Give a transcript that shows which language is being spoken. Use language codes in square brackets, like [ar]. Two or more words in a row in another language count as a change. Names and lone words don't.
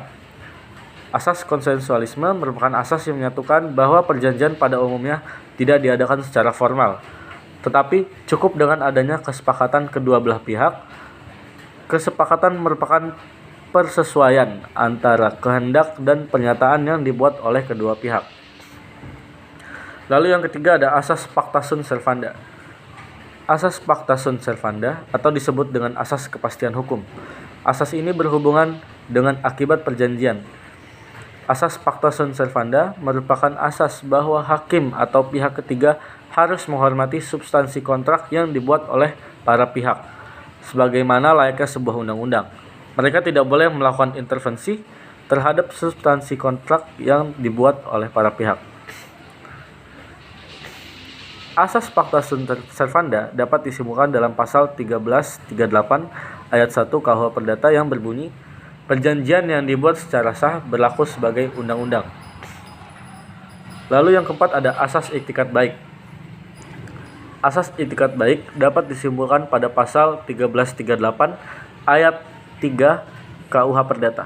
[id] Asas konsensualisme merupakan asas yang menyatukan bahwa perjanjian pada umumnya tidak diadakan secara formal, tetapi cukup dengan adanya kesepakatan kedua belah pihak. Kesepakatan merupakan persesuaian antara kehendak dan pernyataan yang dibuat oleh kedua pihak. Lalu yang ketiga ada asas [la] pacta sunt servanda. [id] Asas [la] pacta sunt servanda [id] atau disebut dengan asas kepastian hukum. Asas ini berhubungan dengan akibat perjanjian. Asas [la] pacta sunt servanda [id] merupakan asas bahwa hakim atau pihak ketiga harus menghormati substansi kontrak yang dibuat oleh para pihak, sebagaimana layaknya sebuah undang-undang. Mereka tidak boleh melakukan intervensi terhadap substansi kontrak yang dibuat oleh para pihak. Asas [la] pacta sunt servanda [id] dapat disimpulkan dalam pasal 1338 ayat 1 KUH Perdata yang berbunyi, Perjanjian yang dibuat secara sah berlaku sebagai undang-undang. Lalu yang keempat ada asas iktikat baik. Asas iktikat baik dapat disimpulkan pada pasal 1338 ayat 3 KUH Perdata.